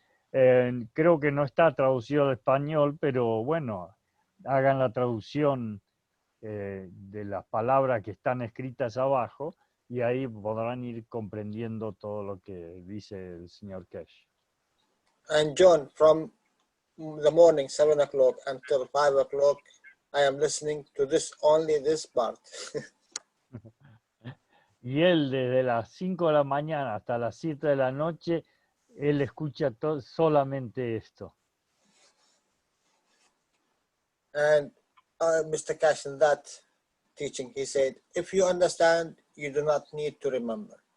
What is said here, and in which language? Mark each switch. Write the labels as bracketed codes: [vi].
[es] Creo que no está traducido al español, pero bueno, hagan la traducción de las palabras que están escritas abajo y ahí podrán ir comprendiendo todo lo que dice el señor Keshe. [en] And John, from the morning, 7 o'clock until 5 o'clock, I am listening to only this part. [es] Y él desde las 5 de la mañana hasta las 7 de la noche, él escucha solamente esto. [en] And Mr. Keshe, in that teaching, he said, if you understand, you do not need to remember.